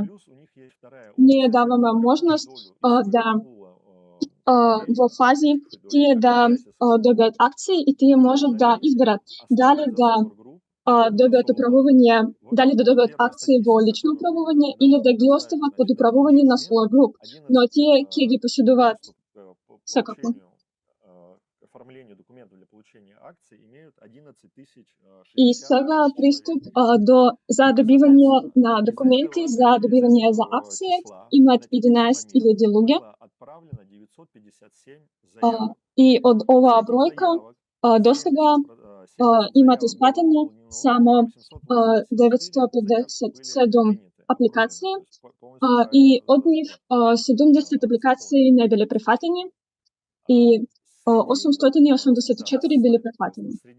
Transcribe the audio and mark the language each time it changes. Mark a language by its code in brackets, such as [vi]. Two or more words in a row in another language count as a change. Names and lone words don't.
[mk] Ние даваме можност да во фази тие да добијат акции и тие можат да изберат дали да добијат управување, дали да добијат акции во лично управување или да ги остават под управување на Solar Group, но тие ќе ги поседуваат секако. [ru] Оформлению документов для получения акций имеют 11 [mk] И сега приступ за добивање на документи за добивање за акции имат 11.000 луѓе. И од оваа бројка досега имат испратени само 957 апликации и од нив 70 апликации не биле прифатени и 884 били прифатени.